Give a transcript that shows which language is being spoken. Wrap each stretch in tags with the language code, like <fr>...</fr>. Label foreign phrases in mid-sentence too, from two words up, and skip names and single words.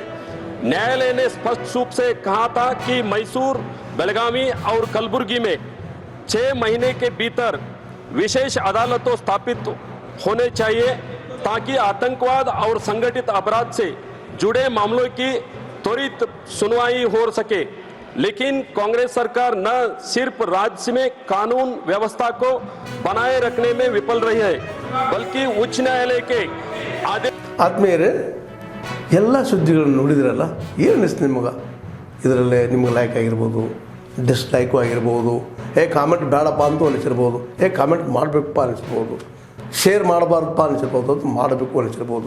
<hi>न्यायालय ने स्पष्ट रूप से कहा था कि मैसूर, बेलगावी और कलबुर्गी में 6 महीने के भीतर विशेष अदालतों स्थापित होने चाहिए, ताकि आतंकवाद और संगठित अपराध से जुड़े मामलों की त्वरित सुनवाई हो सके। लेकिन कांग्रेस सरकार न सिर्फ राज्य में कानून व्यवस्था को बनाए रखने में विफल रही है, बल्कि उच्च न्यायालय के आदेश</hi> <kn>ಆತ್ಮೀಯರೇ, ಎಲ್ಲ ಸುದ್ದಿಗಳನ್ನು ನೋಡಿದ್ರಲ್ಲ, ಏನು ಅನಿಸ್ತು ನಿಮಗೆ? ಇದರಲ್ಲೇ ನಿಮ್ಗೆ ಲೈಕ್ ಆಗಿರ್ಬೋದು, ಡಿಸ್ಲೈಕು ಆಗಿರ್ಬೋದು, ಕಾಮೆಂಟ್ ಬೇಡಪ್ಪ ಅಂತೂ ಅನಿಸಿರ್ಬೋದು, ಕಾಮೆಂಟ್ ಮಾಡಬೇಕಪ್ಪ ಅನಿಸ್ಬೋದು, ಶೇರ್ ಮಾಡಬಾರ್ದಪ್ಪ ಅನಿಸಿರ್ಬೋದು, ಅದು ಮಾಡಬೇಕು ಅನಿಸಿರ್ಬೋದು.</kn>